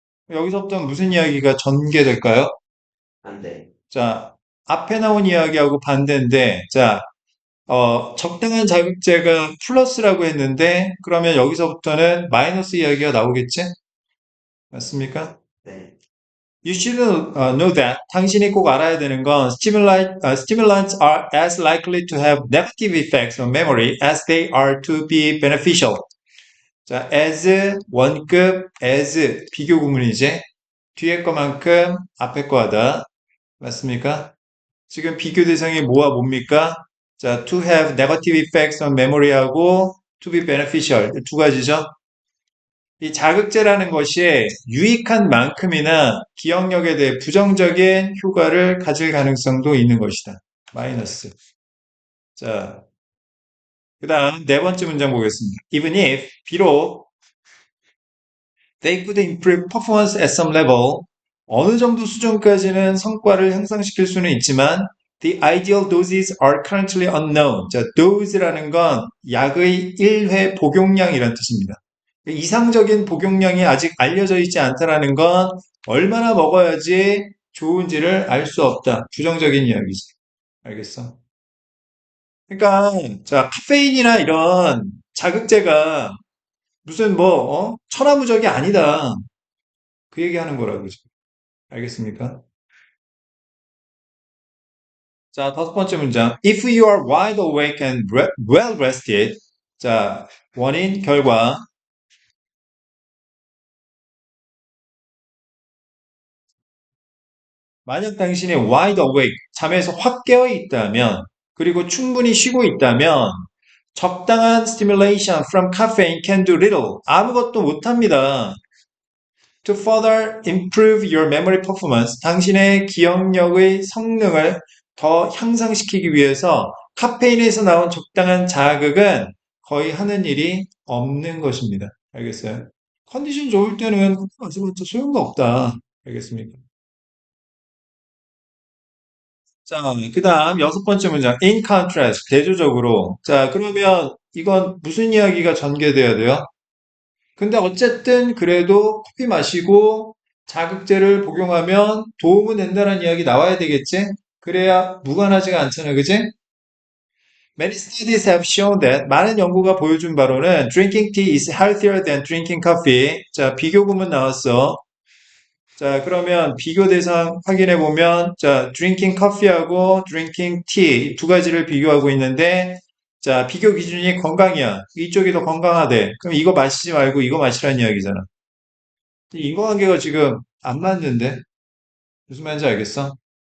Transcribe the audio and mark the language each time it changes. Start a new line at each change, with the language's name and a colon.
Korean: 여기서부터 무슨 이야기가 전개될까요? 반대. 자, 앞에 나온 이야기하고 반대인데 자, 적당한 자극제가 플러스라고 했는데 그러면 여기서부터는 마이너스 이야기가 나오겠지? 맞습니까? 네.
English: You should know that.
Korean: 당신이 꼭 알아야 되는 건
English: stimulants are as likely to have negative effects on memory as they are to be beneficial.
Korean: 자, as 원급, as 비교 구문이지. 뒤에 거만큼 앞에 거하다. 맞습니까? 지금 비교 대상이 뭐와 뭡니까? 자,
English: to have negative effects on memory
Korean: 하고
English: to be beneficial
Korean: 두 가지죠. 이 자극제라는 것이 유익한 만큼이나 기억력에 대해 부정적인 효과를 가질 가능성도 있는 것이다. 마이너스. 자, 그 다음 네 번째 문장 보겠습니다.
English: Even if,
Korean: 비록
English: they could improve performance at some level,
Korean: 어느 정도 수준까지는 성과를 향상시킬 수는 있지만
English: the ideal doses are currently unknown.
Korean: 자, dose라는 건 약의 1회 복용량이란 뜻입니다. 이상적인 복용량이 아직 알려져 있지 않다라는 건 얼마나 먹어야지 좋은지를 알 수 없다. 부정적인 이야기지. 알겠어? 그러니까 자 카페인이나 이런 자극제가 무슨 뭐 천하무적이 아니다. 그 얘기하는 거라고 그죠? 알겠습니까? 자 다섯 번째 문장.
English: If you are wide awake and well rested.
Korean: 자 원인 결과 만약 당신이
English: wide awake,
Korean: 잠에서 확 깨어 있다면, 그리고 충분히 쉬고 있다면, 적당한
English: stimulation from caffeine can do little.
Korean: 아무것도 못합니다.
English: To further improve your memory performance,
Korean: 당신의 기억력의 성능을 더 향상시키기 위해서 카페인에서 나온 적당한 자극은 거의 하는 일이 없는 것입니다. 알겠어요? 컨디션 좋을 때는 커피 마셔봤자 소용도 없다. 알겠습니까? 자, 그 다음 여섯 번째 문장.
English: In contrast,
Korean: 대조적으로. 자, 그러면 이건 무슨 이야기가 전개돼야 돼요? 근데 어쨌든 그래도 커피 마시고 자극제를 복용하면 도움은 된다는 이야기 나와야 되겠지? 그래야 무관하지가 않잖아, 그지?
English: Many studies have shown that
Korean: 많은 연구가 보여준 바로는
English: drinking tea is healthier than drinking coffee.
Korean: 자, 비교구문 나왔어. 자, 그러면 비교 대상 확인해 보면, 자,
English: drinking coffee
Korean: 하고
English: drinking tea
Korean: 두 가지를 비교하고 있는데, 자, 비교 기준이 건강이야. 이쪽이 더 건강하대. 그럼 이거 마시지 말고 이거 마시라는 이야기잖아. 인과관계가 지금 안 맞는데? 무슨 말인지 알겠어?